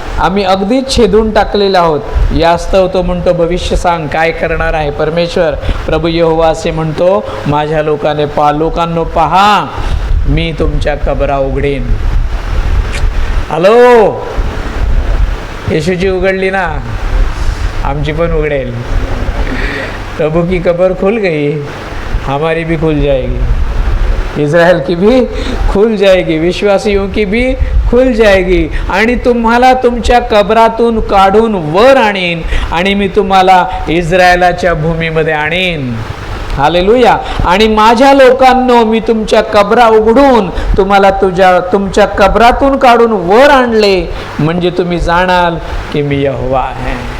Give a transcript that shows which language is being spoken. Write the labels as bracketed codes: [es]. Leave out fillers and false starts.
[mr] आम्ही अगदीच छेदून टाकलेले आहोत. यास्तव तो म्हणतो, भविष्य सांग, काय करणार आहे परमेश्वर? प्रभू यहोवा असे म्हणतो, माझ्या लोकांनो पहा, मी तुमच्या कबरा उघडेन. हॅलो, येशूची उघडली ना, आमची पण उघडेल. [hi] प्रभु की कबर खुल गई, हमारी भी खुल जाएगी. इज़राइल की भी खुल जाएगी, विश्वासियों की भी खुल जाएगी [mr] आणि तुम्हाला तुमच्या कबरातून काढून वर आणीन आणि मी तुम्हाला इस्रायलाच्या भूमीमध्ये आणीन. हालेलुया. आणि माझ्या लोकांनो, मी तुमच्या कबरा उघडून तुम्हाला तुमच्या कबरातून काढून वर आणले म्हणजे तुम्ही जाणाल की मी यहोवा आहे.